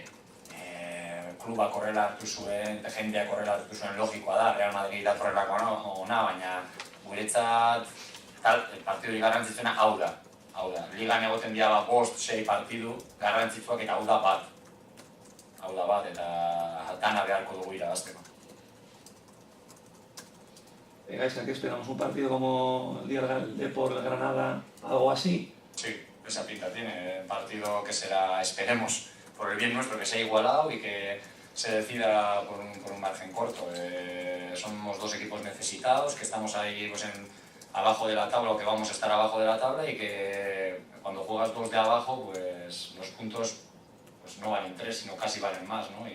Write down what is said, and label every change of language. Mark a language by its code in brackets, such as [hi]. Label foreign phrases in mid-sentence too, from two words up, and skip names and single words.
[eu] Klubak horrela hartu zuen, jendeak horrela hartu zuen logikoa da, Real Madrid datorrelakoa ona, baina guretzat partidurik garrantzitsuena hau da. Ligan egoten dira 5-6 partidu garrantzitsuak eta hau da bat. Eta dana beharko dugu irabazteko. Gaizka, [es] ¿qué esperamos? ¿Un partido como el día del Depor, el Granada, algo así? Sí, esa pinta tiene. Un partido que será, esperemos, por el bien nuestro, que sea igualado y que se decida por un margen corto. Somos 2 equipos necesitados, que estamos ahí abajo de la tabla, o que vamos a estar abajo de la tabla, y que cuando juegas 2 de abajo, pues los puntos no valen 3, sino casi valen más, ¿no?